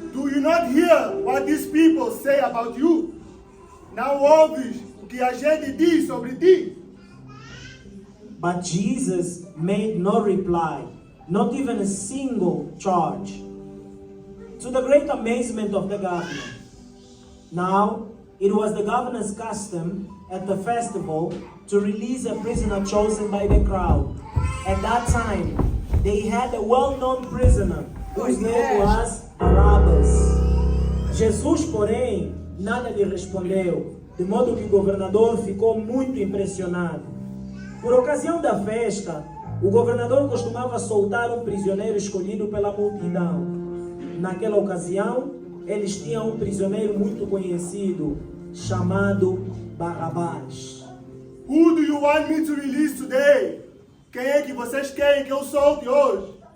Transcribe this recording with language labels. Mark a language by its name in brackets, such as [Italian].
[English] do not hear what these people say about you. [Portuguese] Não ouves o que a gente diz sobre ti. [English] But Jesus made no reply, not even a single charge. To the great amazement of the governor. Now, it was the governor's custom at the festival to release a prisoner chosen by the crowd. At that time, they had a well-known prisoner whose name was Barabbas. [Portuguese] Jesus, porém, nada lhe respondeu, de modo que o governador ficou muito impressionado. Por ocasião da festa, o governador costumava soltar um prisioneiro escolhido pela multidão. Naquela ocasião, eles tinham um prisioneiro muito conhecido, chamado Barrabás. [English] Who do you want me to release today? [Portuguese] Quem é que vocês querem que eu solte hoje?